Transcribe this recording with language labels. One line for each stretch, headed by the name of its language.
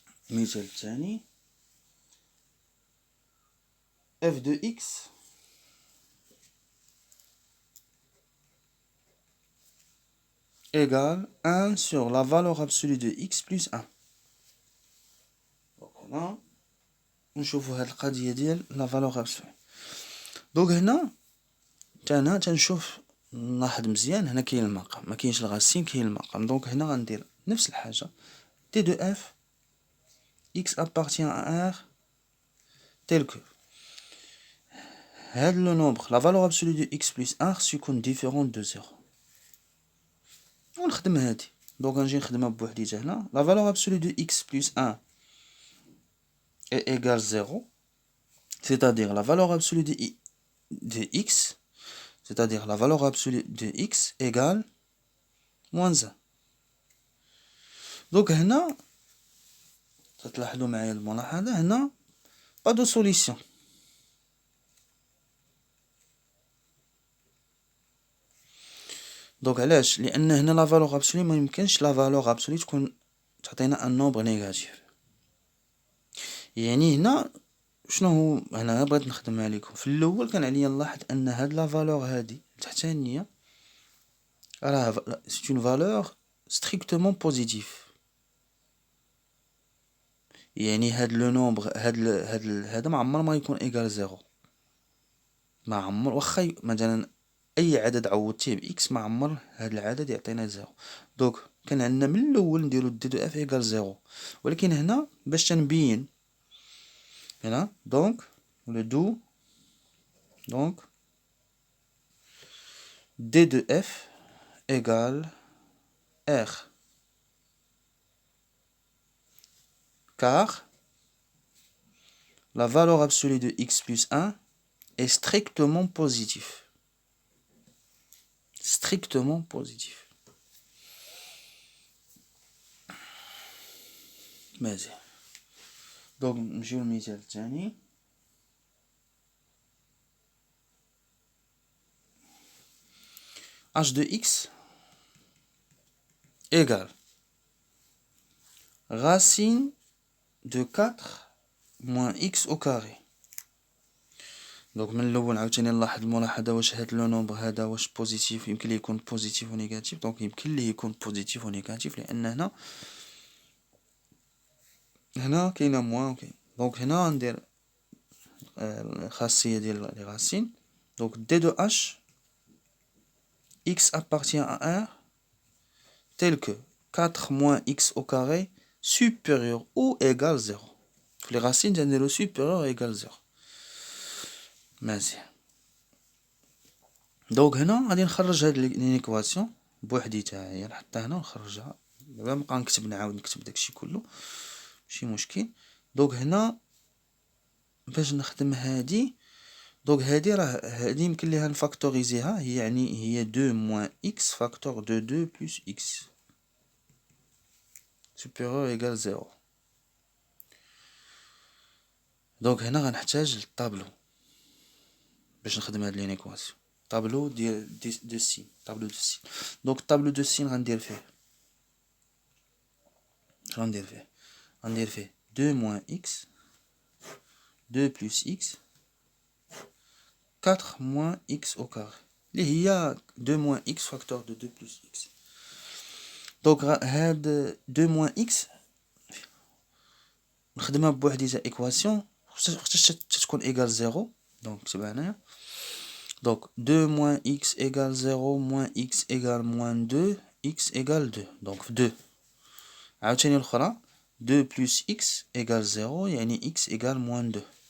Arabic: المثال الثاني
French: f de x égale 1 sur la valeur absolue de x plus 1.
Arabic: دونك هنا نشوفو هاد القضية ديال لا فالور ابسولي. دونك هنا انا تنشوف نلاحظ مزيان هنا كاين المقام ما كاينش الغاسين كاين المقام.
French: دونك
Arabic: هنا غندير نفس الحاجة
French: t de f x appartient à R tel que هاد لو نومبر لا فالور ابسولي دو x plus 1
Arabic: خصو يكون
French: ديفيرون دو 0
Arabic: ونخدم هادي.
French: دونك
Arabic: غنجي نخدمها بوحديتها هنا
French: لا فالور ابسولي دو x plus 1 est égale 0, c'est-à-dire la valeur absolue de x, c'est-à-dire la valeur absolue de x égale moins 1.
Arabic: Donc هنا تلاحظوا معايا الملاحظة هنا
French: pas de solution.
Arabic: دونك علاش؟ لأن هنا لا فالور ابسولي ما يمكنش لا فالور ابسولي تكون تعطينا ان نومبر نيجاتيف. يعني هنا شنو هو هنا بغيت نخدمها لكم. في الاول كان عليا نلاحظ ان هاد لا فالور هادي التحتانيه راه سي اون فالور ستريكتومون بوزيتيف. يعني هاد لو نومبر هذا ما عمر ما يكون ايغال زيرو، ما عمر واخا مثلا اي عدد عوضتيه باكس ما عمر هاد العدد يعطينا زيرو.
French: دونك
Arabic: كان عندنا من الاول نديرو
French: دي دو اف ايغال زيرو،
Arabic: ولكن هنا باش تنبين هنا
French: دونك le do donc d de f égale r, car la valeur absolue de x plus 1 est strictement positif. Strictement positif.
Arabic: ماشي. donc نمشيو للمثال الثاني.
French: h de x égale racine de 4 moins x au carré.
Arabic: دونك من الاول عاوتاني نلاحظ الملاحظه واش هاد لو نومبر هذا واش بوزيتيف، يمكن ليه يكون بوزيتيف ونيجاتيف. دونك يمكن ليه يكون بوزيتيف ونيجاتيف لان هنا كاينه موان وكاين. دونك هنا غندير الخاصيه ديال لي راسين.
French: دونك d de h x appartient à R tel que 4 moins x au carré supérieur ou égal 0.
Arabic: في لي راسين تنديرو
French: supérieur ou égal 0.
Arabic: مزيان. دونك هنا غادي نخرج هاد لينيكواسيون بوحديتها، هي نحطها هنا ونخرجها بلا نبقى نعاود نكتب داكشي كله ماشي مشكل. دونك هنا باش نخدم هادي، دونك هادي راه هادي يمكن ليها نفاكتوريزيها، يعني هي 2 موان x فاكتور دو 2 بلس x
French: supérieur égal 0.
Arabic: دونك هنا غنحتاج للطابلو باش نخدم هاد لينيكواسيون. طابلو ديال دو سين، طابلو دو سين.
French: دونك طابلو دو سين
Arabic: غندير فيه غندير فيه
French: 2 موان x 2 plus x 4 moins x au carré
Arabic: اللي هي
French: 2 moins x facteur de 2 plus x. دونك هاد 2 moins x
Arabic: نخدمها بوحديتها
French: ايكواسيون
Arabic: خصها تكون
French: ايغال 0.
Arabic: دونك نكتبها هنايا.
French: دونك 2 moins x égale 0 moins x égale moins 2 x égale 2. دونك
Arabic: في 2 عاوتاني الاخرى
French: 2 plus x égale 0 يعني x égale moins 2.